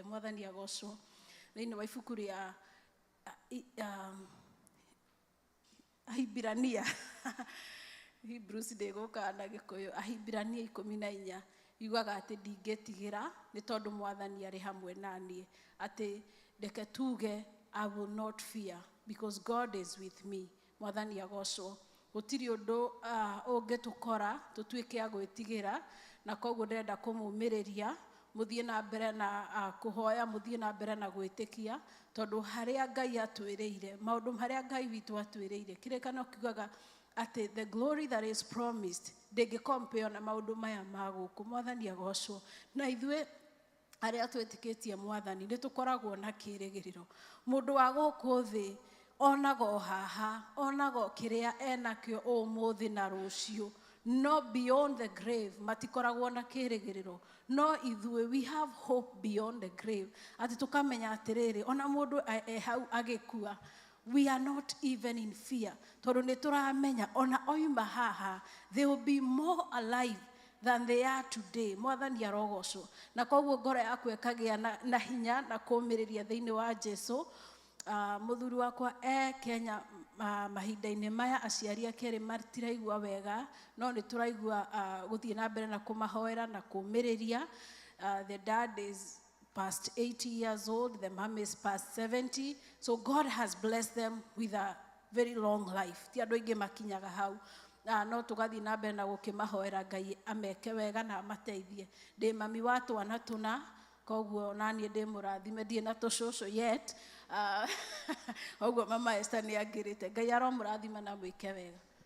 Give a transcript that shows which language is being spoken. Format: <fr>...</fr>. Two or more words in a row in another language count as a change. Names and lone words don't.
<ki>Mwathani agocwo. Thĩinĩ wa ibuku rĩa Ahibirania Hebrews ndĩgũka na Gĩkũyũ, Ahibirania 14 yugaga atĩ ndingĩtigĩra nĩ tondũ Mwathani arĩ hamwe naniĩ, atĩ ndeke tuge</ki> <en>I will not fear because God is with me.</en> <ki>Mwathani agocwo. Gũtirĩ ũndũ ũngĩtũkora tũtuĩke a gwĩtigĩra, na koguo ndĩrenda kũmũmĩrĩria mũthiĩ na mbere na kũhoya, mũthiĩ na mbere na gwĩtĩkia, tondũ harĩa Ngai atwĩrĩire, maũndũ harĩa Ngai witũ atwĩrĩire, kĩrĩkanĩro kiugaga atĩ</ki> <en>the glory that is promised</en> <ki>ndĩngĩ compare na maũndũ maya ma gũkũ. Mwathani agocwo. Na ithuĩ arĩa twĩtĩkĩtie Mwathani nĩ tũkoragwo na kĩĩrĩgĩrĩro. Mũndũ wa gũkũ thĩ onago haha, onago kĩrĩa enakĩo ũmũthĩ na rũciũ, no</ki> <en>beyond the grave</en> <ki>matikoragwo na kĩĩrĩgĩrĩro. No ithuĩ</ki> <en>we have hope beyond the grave.</en> <ki>Atĩ tũkamenya atĩrĩrĩ, ona mũndũ hau agĩkua,</ki> <en>we are not even in fear.</en> <ki>Tondũ nĩ tũramenya ona oima haha,</ki> <en>they will be more alive than they are today.</en> <ki>Mwathani arogocwo. Na koguo ngoro yaku ĩkagĩa na hinya na kũũmĩrĩria thĩinĩ wa Jesu. Mũthuri wakwa Kenya mahinda-inĩ maya, aciari ake erĩ matiraigua wega, no nĩ tũraigua gũthiĩ na mbere na kũmahoera na kũũmĩrĩria.</ki> <en>The dad is past 80 years old, the mom is past 70, so God has blessed them with a very long life.</en> <ki>Ti andũ aingĩ makinyaga hau. No tũgathiĩ na mbere na gũkĩmahoera Ngai ameke wega na amateithie. Ndĩ mami wa twana tũna, koguo naniĩ ndĩ mũrathime, ndirĩ na tũcũcũ yet. Koguo mama Esther nĩ angĩrĩte. Ngai aromũrathima na mwĩke wega.</ki>